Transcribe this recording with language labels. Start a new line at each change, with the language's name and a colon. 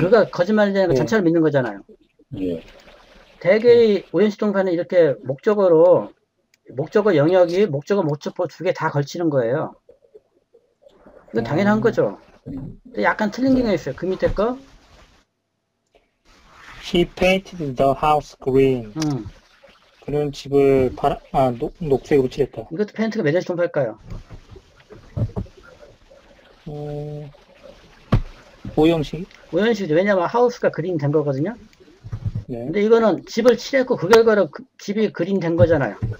Korean: 그가 거짓말쟁이가 전체를 믿는 거잖아요. 예. 대개의 오형식 동사는 이렇게 목적어 영역이 목적어 목적보 두 개 다 걸치는 거예요. 이건 당연한 거죠. 근데 약간 틀린 게 있어요. 그 밑에 거.
English: He painted the house green.
Korean: 그는 집을 녹색으로 칠했다. 이것도 페인트가 매장식 동사일까요? 오형식? 오형식이죠. 왜냐면 하우스가 그린 된 거거든요. 네. 근데 이거는 집을 칠했고 그 결과로 집이 그린 된 거잖아요.